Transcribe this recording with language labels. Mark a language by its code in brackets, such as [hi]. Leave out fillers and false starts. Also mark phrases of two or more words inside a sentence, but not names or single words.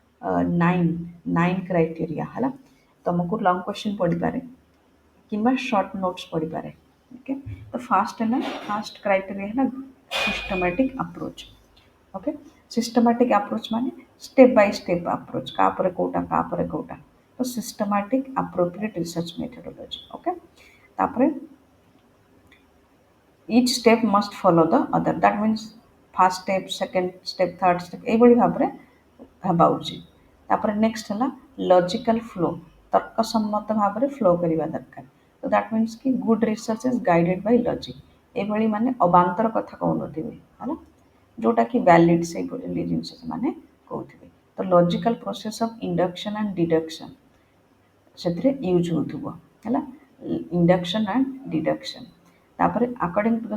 [en] nine criteria [or] ହେଲା ତମକୁ [en] long question [or] ପଡ଼ିପାରେ କିମ୍ବା [en] short notes [or] ପଡ଼ିପାରେ ଓକେ ତ [en] first criteria [or] ହେଲା [en] systematic approach okay systematic approach [or] ମାନେ [en] step by step approach [or] କାପରେ କେଉଁଟା ତ [en] systematic appropriate research methodology okay [or] ତାପରେ [en] each step must follow the other that means first step second step third step [or] এইଭଳି ଭାବରେ ହେବା ଉଚିତ ତାପରେ ନେକ୍ସଟ ହେଲା [en] logical flow [or] ତର୍କସମ୍ମତ ଭାବରେ ଫ୍ଲୋ କରିବା ଦରକାର ତ [en] that means କି good research is guided by logic ଏଭଳି [or] ମାନେ ଅବାନ୍ତର କଥା କହୁନଥିବେ ହେଲା ଯେଉଁଟାକି ଭ୍ୟାଲିଡ୍ ସେଇଭଳି ଜିନିଷ ସେମାନେ କହୁଥିବେ ତ [en] logical process of induction and deduction [or] ସେଥିରେ ୟୁଜ୍ ହେଉଥିବ ହେଲା [en] induction and deduction [or] ତାପରେ [en] according to the